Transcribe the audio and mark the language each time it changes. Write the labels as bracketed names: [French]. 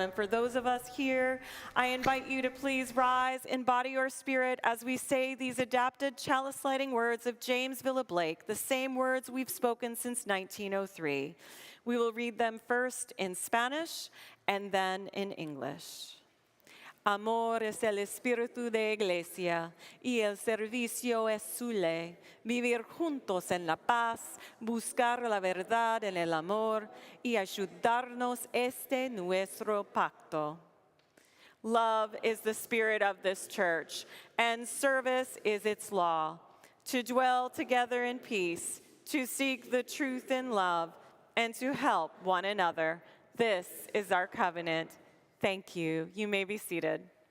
[English] And for those of us here, I invite you to please rise in body or spirit as we say these adapted chalice lighting words of James Villa Blake, the same words we've spoken since 1903. We will read them first in Spanish and then in English. [Spanish] Amor es el espíritu de iglesia y el servicio es su ley. Vivir juntos en la paz, buscar la verdad en el amor y ayudarnos este nuestro pacto. [English] Love is the spirit of this church, and service is its law. To dwell together in peace, to seek the truth in love, and to help one another. This is our covenant. Thank you. You may be seated.